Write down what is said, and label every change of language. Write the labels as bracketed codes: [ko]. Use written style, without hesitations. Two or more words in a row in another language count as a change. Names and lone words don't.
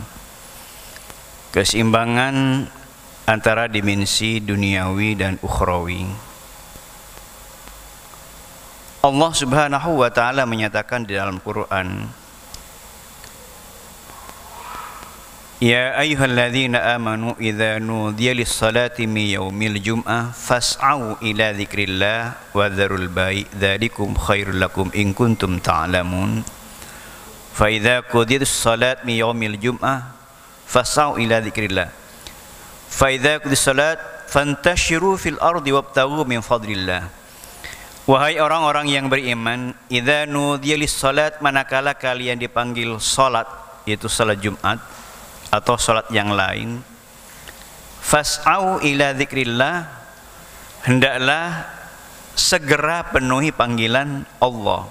[id] Keseimbangan antara dimensi duniawi dan ukhrawi. [ar] Allah سبحانه وتعالى [id] menyatakan di dalam [ar] Quran, يا أيها الذين آمنوا إذا نودي للصلاة من يوم الجمعة فاسعوا إلى ذكر الله وذروا البيع ذلكم خير لكم إن كنتم تعلمون. فإذا قضيت الصلاة من يوم الجمعة فاسعوا إلى ذكر الله. فإذا قضيت الصلاة فانتشروا في الأرض وابتغوا من فضل الله. [id] Wahai orang-orang yang beriman, [ar] إذا نودي للصلاة, [id] manakala kalian dipanggil salat, yaitu salat Jumat atau salat yang lain, [ar] فاسعوا إلى ذكر الله, [id] hendaklah segera penuhi panggilan Allah.